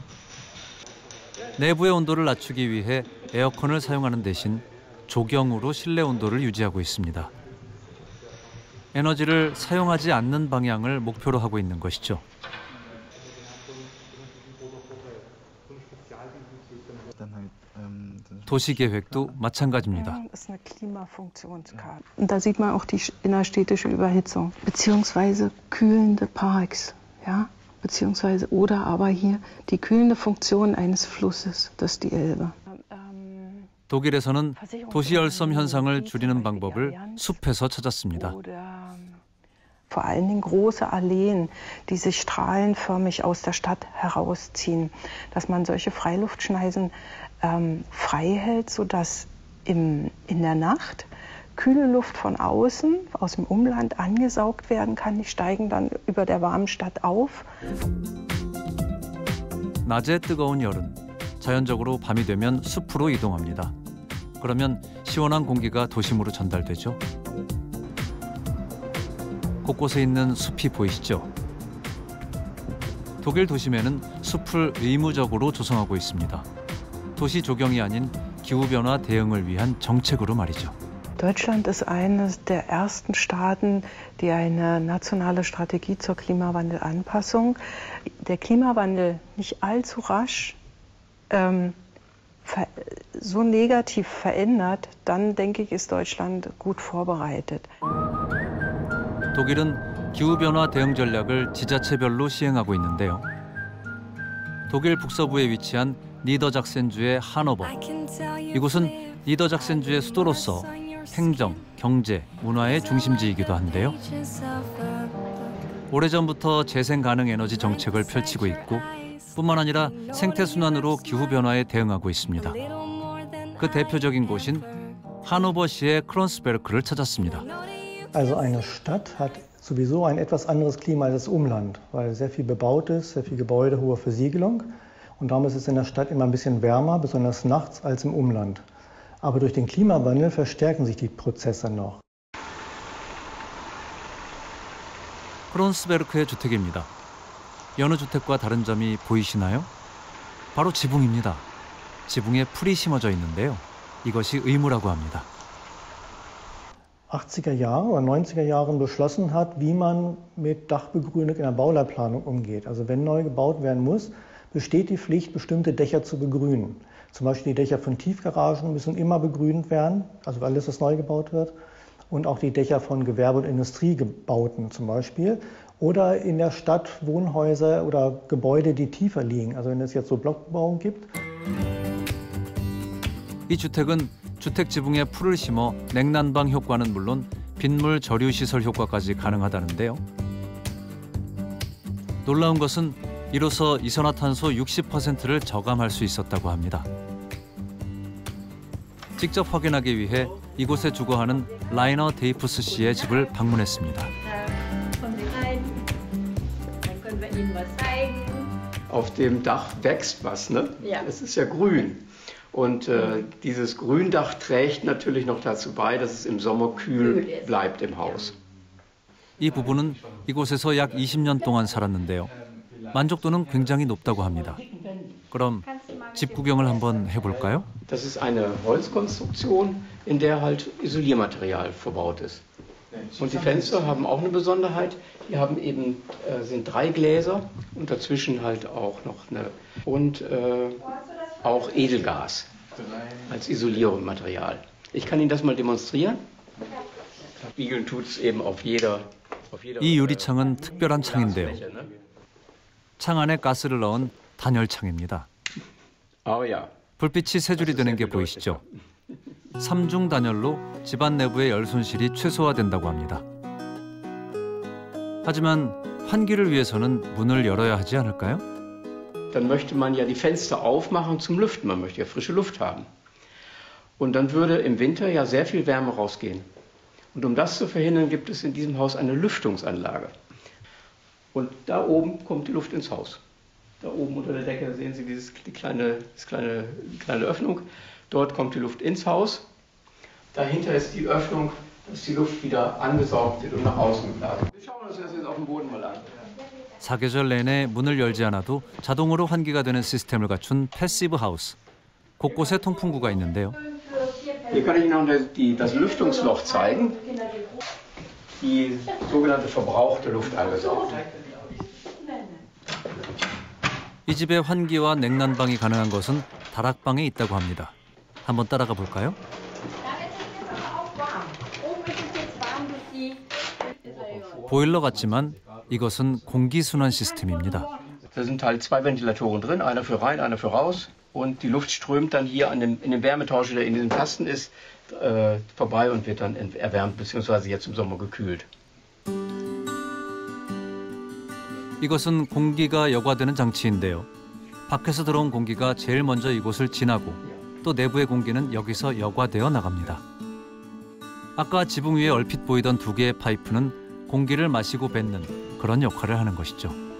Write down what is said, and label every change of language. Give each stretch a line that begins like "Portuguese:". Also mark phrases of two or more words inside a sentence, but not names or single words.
Korean: 내부의 온도를 낮추기 위해 에어컨을 사용하는 대신 조경으로 실내 온도를 유지하고 있습니다. 에너지를 사용하지 않는 방향을 목표로 하고 있는 것이죠. 도시계획도 마찬가지입니다.
German: Und da sieht man auch die innerstädtische Überhitzung, beziehungsweise kühlende Parks, ja, beziehungsweise oder aber hier die kühlende Funktion eines Flusses, das ist die Elbe.
Korean: 독일에서는 도시열섬 현상을 줄이는 방법을 숲에서 찾았습니다.
German: Vor allen Dingen große Alleen, die sich strahlenförmig aus der Stadt herausziehen, dass man solche Freiluftschneisen frei hält, sodass in der Nacht kühle Luft von außen, aus dem Umland angesaugt werden kann. Die steigen dann über der warmen Stadt auf.
Korean: 낮에 뜨거운 여름, 자연적으로 밤이 되면 숲으로 이동합니다. 그러면 시원한 공기가 도심으로 전달되죠. 곳곳에 있는 숲이 보이시죠? 독일 도심에는 숲을 의무적으로 조성하고 있습니다. 도시 조경이 아닌 기후변화 대응을 위한 정책으로 말이죠.
German: Deutschland ist eines der ersten Staaten, die eine nationale Strategie zur Klimawandelanpassung. Der Klimawandel nicht allzu rasch so negativ verändert, dann denke ich, ist Deutschland gut vorbereitet.
Korean: 독일은 기후변화 대응 전략을 지자체별로 시행하고 있는데요. 독일 북서부에 위치한 니더작센주의 하노버. 이곳은 니더작센주의 수도로서 행정, 경제, 문화의 중심지이기도 한데요. 오래전부터 재생 가능 에너지 정책을 펼치고 있고 뿐만 아니라 생태순환으로 기후변화에 대응하고 있습니다. 그 대표적인 곳인 하노버시의 크론스베르크를 찾았습니다.
German: Also eine Stadt hat sowieso ein etwas anderes Klima als das Umland, weil sehr viel bebaut ist, sehr viel Gebäude, hohe Versiegelung. Und darum ist es in der Stadt immer ein bisschen wärmer, besonders nachts, als im Umland. Aber durch den Klimawandel verstärken sich die Prozesse noch.
Korean: 크론스베르크의 주택입니다. 여느 주택과 다른 점이 보이시나요? 바로 지붕입니다. 지붕에 풀이 심어져 있는데요. 이것이 의무라고 합니다.
German: 80er Jahre oder 90er Jahren beschlossen hat, wie man mit Dachbegrünung in der Bauleitplanung umgeht. Also wenn neu gebaut werden muss, besteht die Pflicht, bestimmte Dächer zu begrünen. Zum Beispiel die Dächer von Tiefgaragen müssen immer begrünt werden, also alles, was neu gebaut wird. Und auch die Dächer von Gewerbe- und Industriegebauten zum Beispiel. Oder in der Stadt Wohnhäuser oder Gebäude, die tiefer liegen. Also wenn es jetzt so Blockbebauung gibt.
Korean: 이 주택은 주택 지붕에 풀을 심어 냉난방 효과는 물론 빗물 저류 시설 효과까지 가능하다는데요. 놀라운 것은 이로써 이산화탄소 60%를 저감할 수 있었다고 합니다. 직접 확인하기 위해 이곳에 주거하는 라이너 데이프스 씨의 집을 방문했습니다.
German: Auf dem Dach wächst was, ne? Ja. Es ist ja grün. Und dieses Gründach trägt natürlich noch dazu bei, dass es im Sommer kühl bleibt im Haus.
Korean: 이 부부는 이곳에서 약 20년 동안 살았는데요. 만족도는 굉장히 높다고 합니다. 그럼 집 구경을 한번 해볼까요?
German: Das ist eine Holzkonstruktion, in der halt Isoliermaterial verbaut ist. Und die Fenster haben auch eine Besonderheit. Die haben eben, sind 3 Gläser und dazwischen halt auch noch auch Edelgas als Isoliermaterial. Ich kann Ihnen das mal demonstrieren. Spiegeln tut es eben auf jeder.
Korean: 이 유리창은 특별한 창인데요. 창 안에 가스를 넣은 단열창입니다. 불빛이 세 줄이 되는 게 보이시죠? 3중 단열로 집안 내부의 열 손실이 최소화된다고 합니다. 하지만 환기를 위해서는 문을 열어야 하지 않을까요?
German: Dann möchte man ja die Fenster aufmachen zum Lüften. Man möchte ja frische Luft haben. Und dann würde im Winter ja sehr viel Wärme rausgehen. Und um das zu verhindern, gibt es in diesem Haus eine Lüftungsanlage. Und da oben kommt die Luft ins Haus. Da oben unter der Decke sehen Sie die kleine Öffnung. Dort kommt die Luft ins Haus. Dahinter ist die Öffnung, dass die Luft wieder angesaugt wird und nach außen geblasen. Wir schauen uns das jetzt auf dem Boden mal an.
Korean: 사계절 내내 문을 열지 않아도 자동으로 환기가 되는 시스템을 갖춘 패시브 하우스. 곳곳에 통풍구가 있는데요.
German: Hier kann ich Ihnen noch das Lüftungsloch zeigen. Die sogenannte verbrauchte Luft angesaugt.
Korean: 이 집에 환기와 냉난방이 가능한 것은 다락방에 있다고 합니다. 한번 따라가 볼까요? 보일러 같지만 이것은 공기순환 시스템입니다.
German: Da sind halt 2 Ventilatoren drin, einer für rein, einer für raus. Und die Luft strömt dann hier in dem Wärmetauscher, der in diesem Kasten ist, vorbei und wird dann erwärmt bzw. jetzt im Sommer gekühlt.
Korean: 이것은 공기가 여과되는 장치인데요. 밖에서 들어온 공기가 제일 먼저 이곳을 지나고 또 내부의 공기는 여기서 여과되어 나갑니다. 아까 지붕 위에 얼핏 보이던 2개의 파이프는 공기를 마시고 뱉는 그런 역할을 하는 것이죠.